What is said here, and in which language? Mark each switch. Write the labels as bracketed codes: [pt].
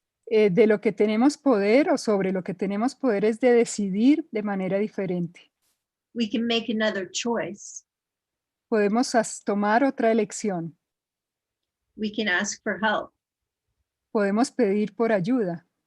[es] De lo que tenemos poder o sobre lo que tenemos poder es de decidir de manera diferente. [en] We can make another choice. [es] Podemos tomar otra elección. [en] We can ask for help. [es] Podemos pedir por ayuda.